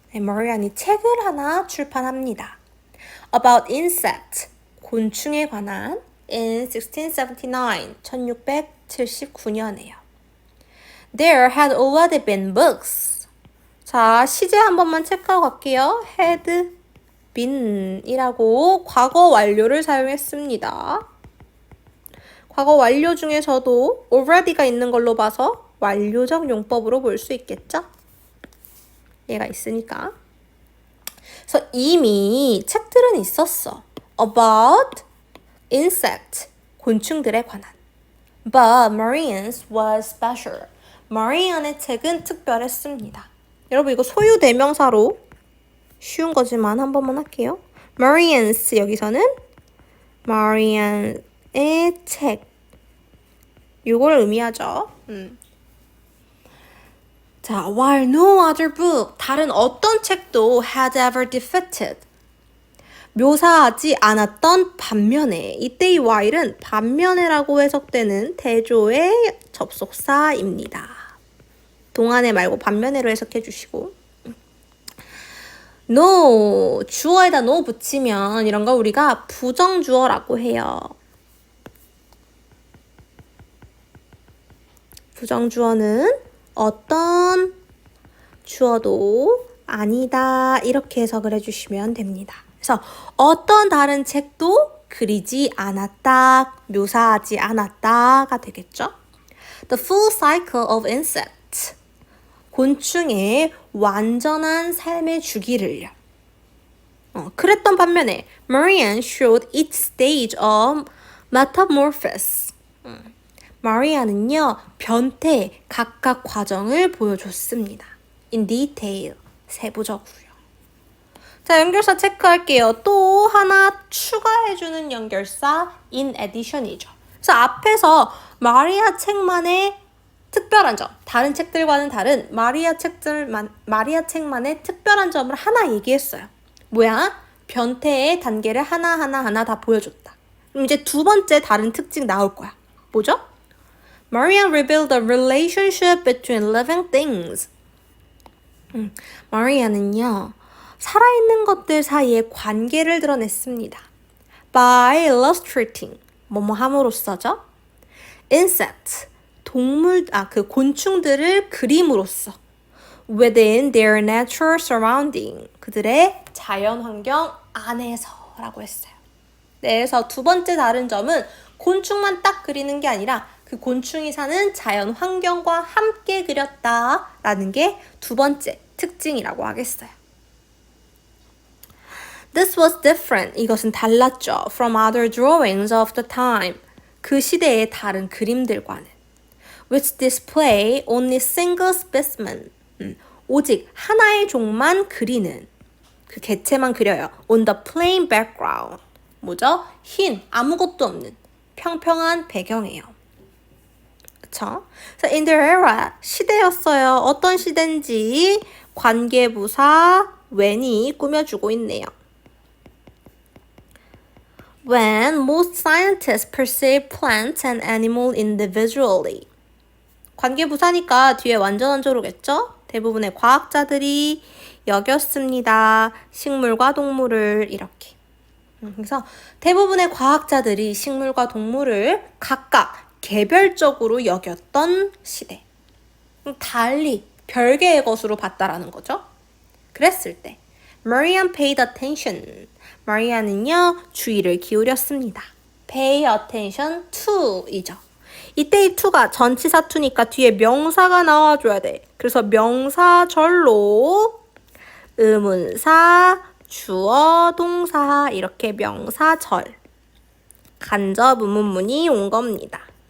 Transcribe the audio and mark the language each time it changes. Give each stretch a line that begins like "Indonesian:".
Korean: 마리안이 책을 하나 출판합니다.
English: About insects,
Korean: 곤충에 관한
English: in 1679,
Korean: 1679년에요.
English: There had already been books.
Korean: 자, 시제 한 번만 체크하고 갈게요.
English: had been
Korean: 이라고 과거 완료를 사용했습니다. 과거 완료 중에서도 already가 있는 걸로 봐서 완료적 용법으로 볼 수 있겠죠? 얘가 있으니까. 그래서 이미 책들은 있었어.
English: About insect,
Korean: 곤충들에 관한.
English: But Marianne's was special.
Korean: 마리안의 책은 특별했습니다. 여러분 이거 소유 대명사로 쉬운 거지만 한 번만 할게요. Marianne's 여기서는 마리안의 책. 이걸 의미하죠.
English: 자, while no other book,
Korean: 다른 어떤 책도
English: had ever defeated.
Korean: 묘사하지 않았던 반면에, 이때 이 while은 반면에라고 해석되는 대조의 접속사입니다. 동안에 말고 반면에로 해석해 주시고. no, 주어에다 no 붙이면 이런 거 우리가 부정주어라고 해요. 부정주어는 어떤 주어도 아니다 이렇게 해석을 해주시면 됩니다. 그래서 어떤 다른 책도 그리지 않았다, 묘사하지 않았다가 되겠죠.
English: The full cycle of insects,
Korean: 곤충의 완전한 삶의 주기를요. 그랬던 반면에
English: Marianne showed each stage of metamorphosis.
Korean: 마리아는요, 변태 각각 과정을 보여줬습니다.
English: In detail,
Korean: 세부적으로요. 자, 연결사 체크할게요. 또 하나 추가해주는 연결사 in addition이죠. 그래서 앞에서 마리아 책만의 특별한 점, 다른 책들과는 다른 마리아 책만의 특별한 점을 하나 얘기했어요. 뭐야? 변태의 단계를 하나 다 보여줬다. 그럼 이제 두 번째 다른 특징 나올 거야. 뭐죠?
English: Marianne revealed the relationship between living things.
Korean: 마리아는요, 살아있는 것들 사이의 관계를 드러냈습니다.
English: By illustrating,
Korean: 뭐뭐 함으로써죠. Insects, 그 곤충들을 그림으로써.
English: Within their natural surrounding,
Korean: 그들의 자연 환경 안에서라고 했어요. 네, 그래서 두 번째 다른 점은 곤충만 딱 그리는 게 아니라 그 곤충이 사는 자연 환경과 함께 그렸다라는 게 두 번째 특징이라고 하겠어요.
English: This was different.
Korean: 이것은 달랐죠.
English: From other drawings of the time.
Korean: 그 시대의 다른 그림들과는.
English: Which display only single specimen.
Korean: 오직 하나의 종만 그리는. 그 개체만 그려요.
English: On the plain background.
Korean: 뭐죠? 흰, 아무것도 없는 평평한 배경이에요. 그쵸?
English: So in their era,
Korean: 시대였어요. 어떤 시대인지 관계부사 when이 꾸며주고 있네요.
English: When most scientists perceive plants and animals individually.
Korean: 관계부사니까 뒤에 완전한 조로겠죠? 대부분의 과학자들이 여겼습니다. 식물과 동물을 이렇게. 그래서 대부분의 과학자들이 식물과 동물을 각각 개별적으로 여겼던 시대. 달리 별개의 것으로 봤다라는 거죠. 그랬을 때
English: Marianne paid attention.
Korean: 마리안은요 주의를 기울였습니다. pay attention to이죠. 이때 이 to가 전치사 to니까 뒤에 명사가 나와줘야 돼. 그래서 명사절로 의문사, 주어, 동사 이렇게 명사절 간접 의문문이 온 겁니다.